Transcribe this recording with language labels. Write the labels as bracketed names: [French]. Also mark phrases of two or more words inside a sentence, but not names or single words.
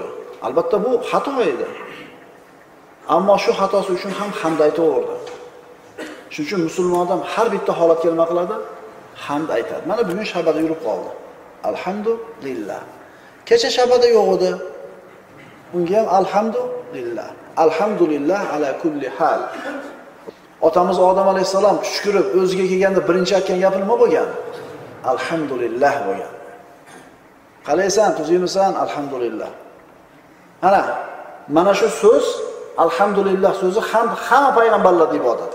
[Uzbek] Albatta bu xato edi. Ammo shu xatosi uchun ham hamd aytaverdi. Shuning uchun musulmon odam har bitta holatga nima qiladi? Hamd aytadi. Mana bugun shabada yurib qoldi. Alhamdulillah. Kecha shabada yo'q edi. Bunga ham alhamdulillah. [Arabic] الحمد لله على كل حال. [Uzbek] Otamiz Odam alayhisalom tushkurib o'ziga kelganda birinchi aytgan gapi nima bo'lgan? Alhamdulillah bo'lgan. Qalaysan, tuzimisan? Alhamdulillah. Mana shu so'z alhamdulillah so'zi hamma payg'ambarlarning ibodati.